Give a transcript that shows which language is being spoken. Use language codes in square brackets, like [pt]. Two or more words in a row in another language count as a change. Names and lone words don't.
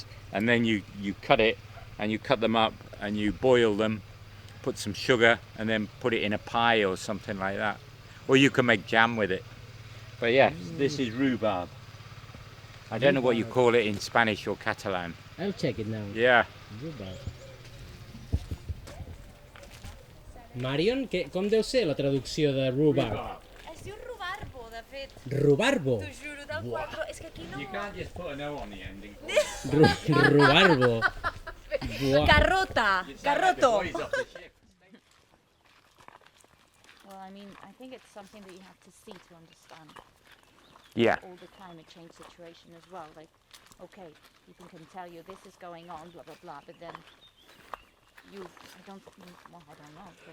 [en] And then you cut it, and you cut them up and you boil them, put some sugar, and then put it in a pie or something like that. Or you can make jam with it. But yes, this is rhubarb. I don't know what you call it in Spanish or Catalan. I'll check it now. Yeah. Rhubarb. Marion, [ca] com deu ser la traducció de rhubarb? Es diu rubarbo, de fet. bit. Rubarbo. [es] Te juro, da cuatro. Es que aquí no. [en] You can't just put an O on the ending. [ca] Rubarbo. Buah. Carrota. Carroto. [en] Well, I mean, I think it's something that you have to see to understand. Yeah. All the climate change situation as well. Like, okay, people can tell you this is going on, blah blah blah, but then I don't know, but